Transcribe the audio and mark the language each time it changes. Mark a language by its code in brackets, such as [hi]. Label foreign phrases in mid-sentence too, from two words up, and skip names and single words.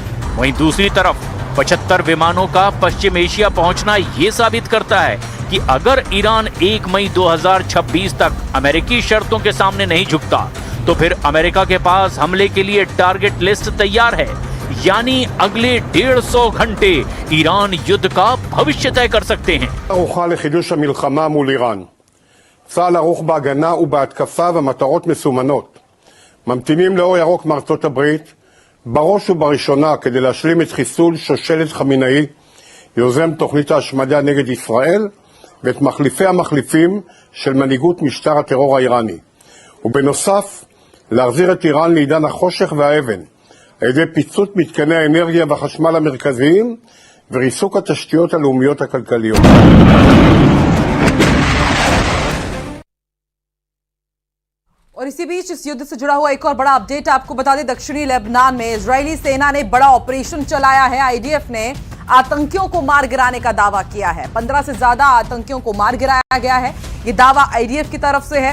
[hi] वहीं दूसरी तरफ 75 विमानों का पश्चिम एशिया पहुंचना ये साबित करता है कि अगर ईरान 1 मई 2026 तक अमेरिकी शर्तों के सामने नहीं झुकता तो फिर अमेरिका के पास हमले के लिए [en] target list [hi] तैयार है। यानी अगले 150 घंटे ईरान युद्ध का भविष्य तय कर सकते हैं। [he] ערוכה לחידוש המלחמה מול איראן. צה"ל ערוך בהגנה ובהתקפה ומטרות מסומנות. ממתינים לאור ירוק מארצות הברית, בראש ובראשונה כדי להשלים את חיסול שושלת חמינאי, יוזם תוכנית ההשמדה נגד ישראל, ואת מחליפי המחליפים של מנהיגות משטר הטרור האיראני. ובנוסף, להחזיר את איראן לעידן החושך והאבן, על ידי פיצוץ מתקני האנרגיה והחשמל המרכזיים וריסוק התשתיות הלאומיות הכלכליות. [hi] और इसी बीच इस युद्ध से जुड़ा हुआ एक और बड़ा अपडेट आपको बता दें। दक्षिणी लेबनान में इजरायली सेना ने बड़ा ऑपरेशन चलाया है। आईडीएफ ने आतंकियों को मार गिराने का दावा किया है। 15 से ज्यादा आतंकियों को मार गिराया गया है। ये दावा आईडीएफ की तरफ से है।